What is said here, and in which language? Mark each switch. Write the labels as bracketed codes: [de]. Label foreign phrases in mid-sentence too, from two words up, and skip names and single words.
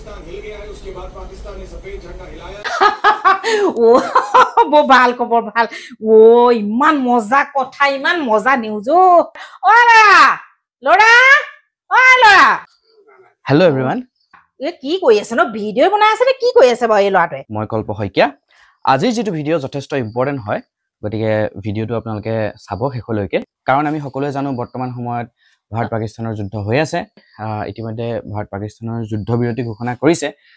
[hi] हिल गया है उसके बाद पाकिस्तान ने सफेद झंडा हिलाया [as] ও বৰ ভাল খবৰ ভাল ও ইমান মজা কথা ইমান মজা নিউজ ও লৰা [en] Hello everyone. [as] এ কি কৈ আছে ন ভিডিও বনাই আছে নে কি কৈ আছে বাৰু এই লৰাটোৱে মই কল্প হইকিয়া আজি যেটো ভিডিও যথেষ্ট ইম্পৰ্টেন্ট হয় গতিকে ভিডিওটো আপোনালোকে চাব শেষলৈকে কাৰণ আমি সকলোৱে জানো বৰ্তমান সময়ত ভাৰত পাকিস্তানৰ যুদ্ধ হৈ আছে ইতিমধ্যে ভাৰত পাকিস্তানৰ যুদ্ধ বিৰতি ঘোষণা কৰিছে